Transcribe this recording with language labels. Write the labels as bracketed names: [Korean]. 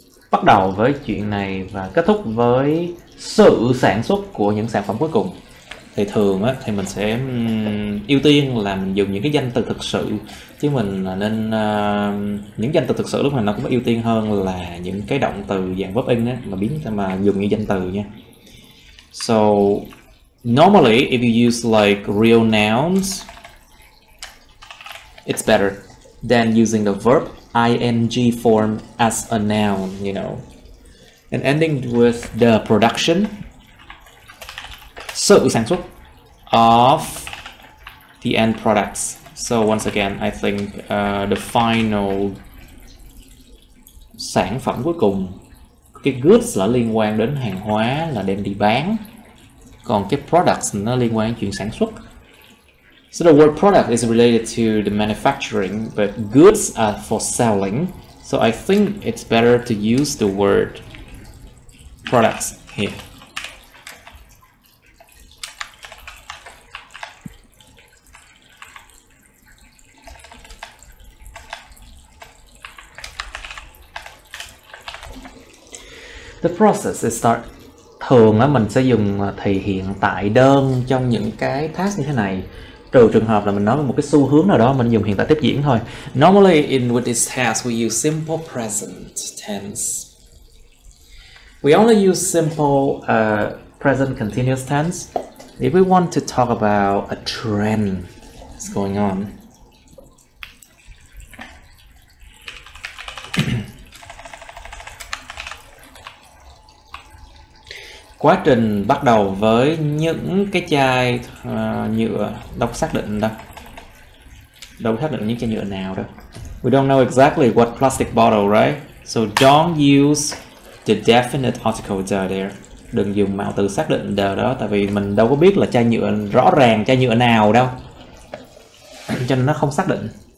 [Vietnamese] Bắt đầu với chuyện này và kết thúc với sự sản xuất của những sản phẩm cuối cùng. Thì thường á, thì mình sẽ ưu tiên là mình dùng những cái danh từ thực sự, chứ mình nên những danh từ thực sự lúc này nó cũng ưu tiên hơn là những cái động từ dạng verb in á, mà dùng như danh từ nha. [English] So normally if you use like real nouns, it's better than using the verb ing form as a noun, you know. And ending with the production, [Vietnamese] sự sản xuất [English] of the end products. So once again, I think the final [Vietnamese] sản phẩm cuối cùng, cái goods là liên quan đến hàng hóa là đem đi bán, còn cái products nó liên quan đến chuyện sản xuất. [English] So the word product is related to the manufacturing, but goods are for selling. So I think it's better to use the word products here. The process is start. [Vietnamese] Thường á mình sẽ dùng thì hiện tại đơn trong những cái task như thế này, trừ trường hợp là mình nói một cái xu hướng nào đó mình dùng hiện tại tiếp diễn thôi. [English] Normally with this task we use simple present tense. We only use simple present continuous tense if we want to talk about a trend that's going on. [Vietnamese] Quá trình bắt đầu với những cái chai nhựa, đâu xác định đâu. Đâu xác định những chai nhựa nào đâu. [English] We don't know exactly what plastic bottle, right? So don't use the definite article there. [Vietnamese] Đừng dùng mạo từ xác định the đó, tại vì mình đâu có biết là chai nhựa rõ ràng chai nhựa nào đâu. Cho nên nó không xác định.